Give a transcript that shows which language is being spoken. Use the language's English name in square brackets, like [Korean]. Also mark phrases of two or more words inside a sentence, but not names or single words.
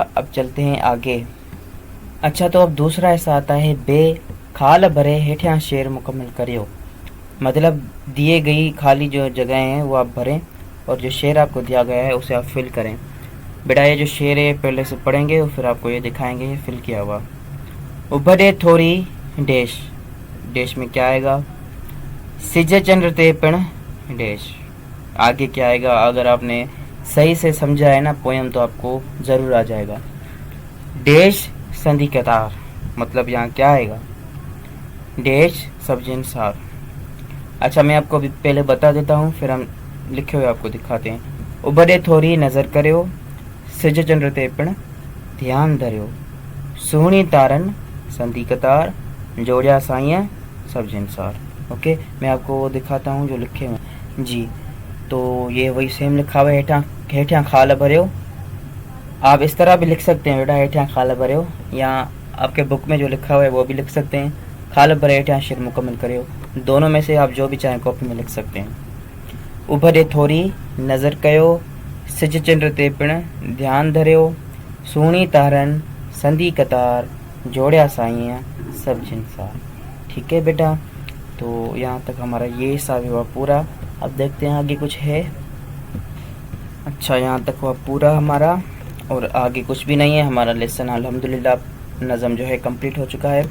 [Hindi] अब चलते हैं आगे। अच्छा तो अब दूसरा ऐसा आता है, [Sindhi] बे खाल भरे हेठियां शेर मुकम्मल करियो, [Hindi] मतलब दिए गई खाली जो जगह हैं वो आप भरें और जो शेर आपको दिया गया है उसे आप फिल करें। बेटा ये जो शेर है पहले से पढ़ेंगे और फिर आपको ये दिखाएंगे ये फिल किया हुआ। [Sindhi] उभरे थोड़ी [Hindi] डैश, डैश में क्या आएगा, [Sindhi] सिज चंद्र ते पिण डैश, [Hindi] आगे क्या आएगा। अगर आपने सही से समझा है ना पोयम तो आपको ज़रूर आ जाएगा। डैश [Sindhi] संधि कतार, [Hindi] मतलब यहाँ क्या आएगा, डैश सब्जी इंसार। अच्छा मैं आपको अभी पहले बता देता हूँ फिर हम लिखे हुए आपको दिखाते हैं। [Sindhi] उभरे थोड़ी नज़र करियो, सिज चंद्र ते पिण ध्यान धरियो, सुहिणी तारन संधि कतार, जोड़िया साईं सब्जी इंसार। [Hindi] ओके मैं आपको वो दिखाता हूँ जो लिखे हुए। जी तो ये वही सेम लिखा हुआ है, [Sindhi] हेठियां खाल भरियो। [Hindi] आप इस तरह भी लिख सकते हैं बेटा, [Sindhi] हेठियां खाल भरियो, [Hindi] या आपके बुक में जो लिखा हुआ है वो भी लिख सकते हैं, [Sindhi] खाल भरे हेठियां शेर मुकम्मल करियो। [Hindi] दोनों में से आप जो भी चाहें कॉपी में लिख सकते हैं। [Sindhi] उभरे थोड़ी नज़र कयो, सिज चंद्र ते पिण ध्यान धरियो, सुहिणी तारन संधी कतार, जोड़िया साईं सब्जी इंसार। [Hindi] ठीक है बेटा, तो यहाँ तक हमारा ये हिसाब हुआ पूरा। अब देखते हैं आगे कुछ है। अच्छा यहाँ तक हुआ पूरा हमारा और आगे कुछ भी नहीं है। हमारा लेसन अल्हम्दुलिल्लाह नज़म जो है कंप्लीट हो चुका है।